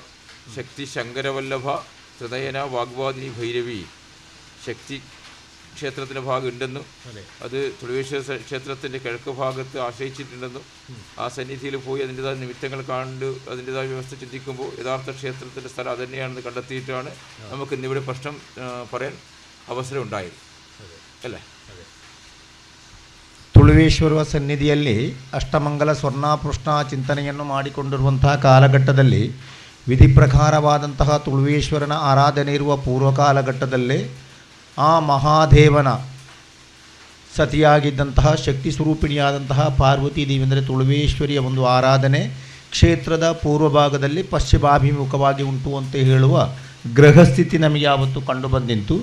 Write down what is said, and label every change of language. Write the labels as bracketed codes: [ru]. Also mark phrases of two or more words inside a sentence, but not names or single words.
[ml] ശക്തി ശങ്കരവല്ലഭ ഹൃദയന വാഗ്വാദിനി ഭൈരവി ശക്തി ക്ഷേത്രത്തിൻ്റെ ഭാഗം ഉണ്ടെന്നും അത് തുളവേശ്വര ക്ഷേത്രത്തിൻ്റെ കിഴക്ക് ഭാഗത്ത് ആശ്രയിച്ചിട്ടുണ്ടെന്നും ആ സന്നിധിയിൽ പോയി അതിൻ്റെതായ നിമിത്തങ്ങൾ കണ്ട് അതിൻ്റെതായ വ്യവസ്ഥ ചിന്തിക്കുമ്പോൾ യഥാർത്ഥ ക്ഷേത്രത്തിൻ്റെ സ്ഥലം അത് തന്നെയാണെന്ന് കണ്ടെത്തിയിട്ടാണ് നമുക്ക് ഇന്നിവിടെ പ്രശ്നം പറയാൻ അവസരം ഉണ്ടായത് അല്ലേ? [kn] ತುಳುವೇಶ್ವರ ಸನ್ನಿಧಿಯಲ್ಲಿ ಅಷ್ಟಮಂಗಲ ಸ್ವರ್ಣಾಪೃಷ್ಣ ಚಿಂತನೆಯನ್ನು ಮಾಡಿಕೊಂಡಿರುವಂತಹ ಕಾಲಘಟ್ಟದಲ್ಲಿ ವಿಧಿ ಪ್ರಕಾರವಾದಂತಹ ತುಳುವೇಶ್ವರನ ಆರಾಧನೆ ಇರುವ ಪೂರ್ವ ಕಾಲಘಟ್ಟದಲ್ಲೇ ಆ ಮಹಾದೇವನ ಸತಿಯಾಗಿದ್ದಂತಹ ಶಕ್ತಿ ಸ್ವರೂಪಿಣಿಯಾದಂತಹ ಪಾರ್ವತಿ ದೇವಿ ಅಂದರೆ ತುಳುವೇಶ್ವರಿಯ ಒಂದು ಆರಾಧನೆ ಕ್ಷೇತ್ರದ ಪೂರ್ವ ಭಾಗದಲ್ಲಿ ಪಶ್ಚಿಮಾಭಿಮುಖವಾಗಿ ಉಂಟು ಅಂತ ಹೇಳುವ ಗ್ರಹಸ್ಥಿತಿ ನಮಗೆ ಆವತ್ತು ಕಂಡುಬಂದಿತ್ತು.